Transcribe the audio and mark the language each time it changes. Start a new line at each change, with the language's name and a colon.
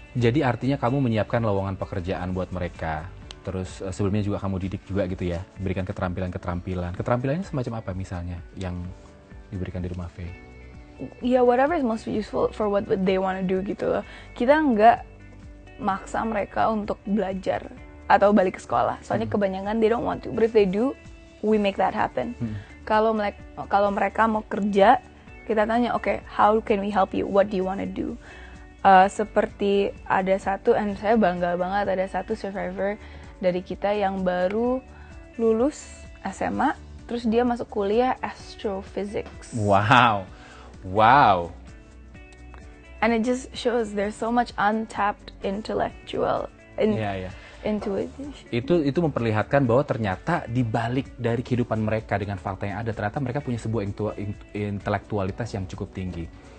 Indonesian: Jadi artinya kamu menyiapkan lowongan pekerjaan buat mereka. Terus sebelumnya juga kamu didik juga gitu ya, berikan keterampilan. Keterampilannya semacam apa misalnya yang diberikan di Rumah V?
English: Ya, whatever is most useful for what they want to do
Indonesian: gitu loh. Kita nggak maksa mereka untuk belajar atau balik ke sekolah. Soalnya kebanyakan
English: they don't want to, but if they do, we make that happen.
Indonesian: Kalau mereka mau kerja, kita tanya, oke,
English: how can we help you? What do you wanna do?
Indonesian: Seperti ada satu, dan saya bangga banget, ada satu survivor dari kita yang baru lulus SMA, terus dia masuk kuliah astrophysics. Wow, wow.
English: And it just shows there's so much untapped intellectual intuition.
Indonesian: Itu memperlihatkan bahwa ternyata di balik dari kehidupan mereka dengan fakta yang ada, ternyata mereka punya sebuah intelektualitas yang cukup tinggi.